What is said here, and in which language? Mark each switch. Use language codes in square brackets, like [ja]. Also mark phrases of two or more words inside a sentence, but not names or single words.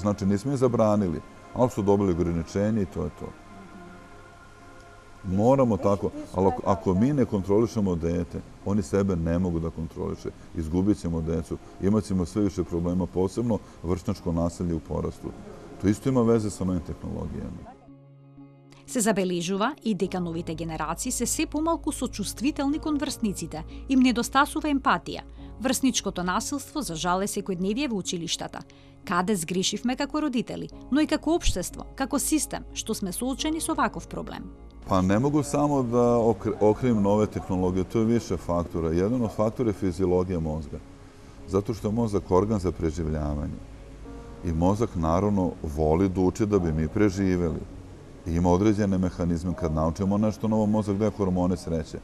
[sr] Znači, nismo ih zabranili, ali su dobili ograničenje i to je to. Moramo tako, ali ako mi ne kontrolišemo dete, oni sebe ne mogu da kontroliše. Izgubit ćemo decu, imat ćemo sve više problema, posebno vršnjačko nasilje u porastu. To isto ima veze sa novim tehnologijama. [mk] Се забележува и дека новите генерации се се помалку сочувствителни кон врсниците, им недостасува емпатија. Врсничкото насилство за жал е секојдневие во училиштата. Каде сгрешивме како родители, но и како општество, како систем, што сме соочени со ваков проблем. [sr] Pa ne mogu samo da okrivim nove tehnologije, to je više faktora. Jedan od faktora je fiziologija mozga. Zato što je mozak organ za preživljavanje. I mozak naravno voli da uči da bi mi preživeli. I ima određene mehanizme. Kad naučimo nešto novo, mozak daje hormone sreće.